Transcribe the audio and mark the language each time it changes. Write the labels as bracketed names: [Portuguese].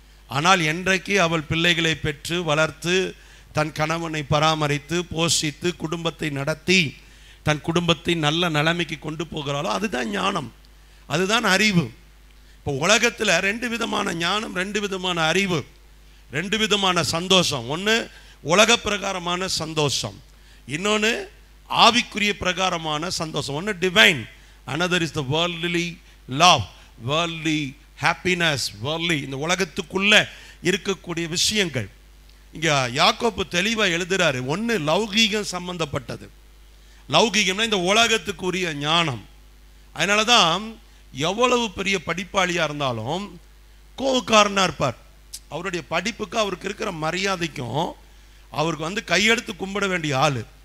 [Tamil] ஆனால் என்றைக்கு அவள் பிள்ளைகளை பெற்று வளர்த்து தன் கணவனை பராமரித்து போஷித்து குடும்பத்தை நடத்தி தன் குடும்பத்தை நல்ல நிலைமைக்கு கொண்டு போகிறாளோ அதுதான் ஞானம், அதுதான் அறிவு. இப்போ உலகத்தில் 2 விதமான ஞானம், 2 விதமான அறிவு, 2 விதமான சந்தோஷம். ஒன்று உலக பிரகாரமான சந்தோஷம், இன்னொன்று ஆவிக்குரிய பிரகாரமான சந்தோஷம். ஒன்று divine, [English] another is the worldly love, worldly happiness, worldly [Tamil] இந்த உலகத்துக்குள்ள இருக்கக்கூடிய விஷயங்கள். இங்கே யாக்கோபு தெளிவாக எழுதுறாரு. ஒன்று லௌகீகம் சம்பந்தப்பட்டது. லௌகீகம்னா இந்த உலகத்துக்குரிய ஞானம். அதனால தான் எவ்வளவு பெரிய படிப்பாளியாக இருந்தாலும் கோவக்காரனாக இருப்பார். அவருடைய படிப்புக்கு அவருக்கு இருக்கிற மரியாதைக்கும் அவருக்கு வந்து கையெடுத்து கும்பிட வேண்டிய ஆள்.